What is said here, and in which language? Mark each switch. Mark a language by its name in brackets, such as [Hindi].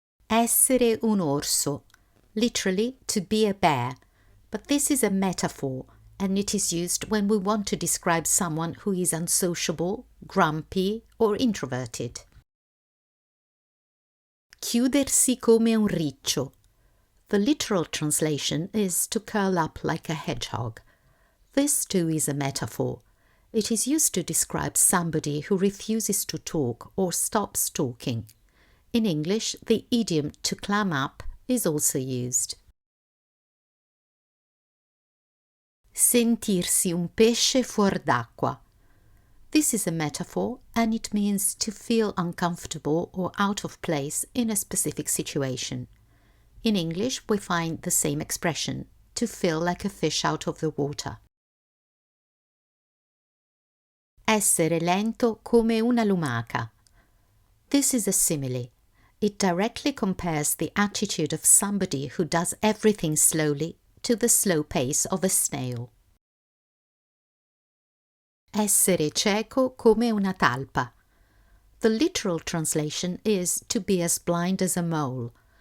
[Italian] Essere un orso, [English] literally to be a bear, but this is a metaphor and it is used when we want to describe someone who is unsociable, grumpy or introverted. [Italian] Chiudersi come un riccio. [English] The literal translation is to curl up like a hedgehog. This too is a metaphor. It is used to describe somebody who refuses to talk or stops talking. In English, the idiom to clam up is also used. [Italian] Sentirsi un pesce fuor d'acqua. [English] This is a metaphor and it means to feel uncomfortable or out of place in a specific situation. In English, we find the same expression, to feel like a fish out of the water. [Italian] Essere lento come una lumaca. [English] This is a simile. It directly compares the attitude of somebody who does everything slowly to the slow pace of a snail. [Italian] Essere cieco come una talpa. [English] The literal translation is to be as blind as a mole.